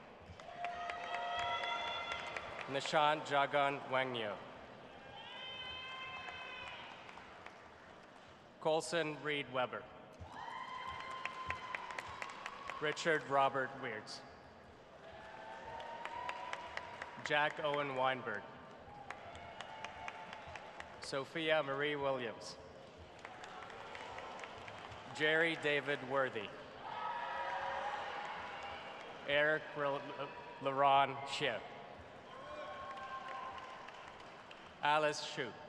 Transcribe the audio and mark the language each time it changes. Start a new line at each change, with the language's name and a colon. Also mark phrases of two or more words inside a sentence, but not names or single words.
English: Nishant Jagan Wangyo. Colson Reed Weber. Richard Robert Weirds. Jack Owen Weinberg. Sophia Marie Williams. Jerry David Worthy. Eric Laron Schiff. Alice Shue.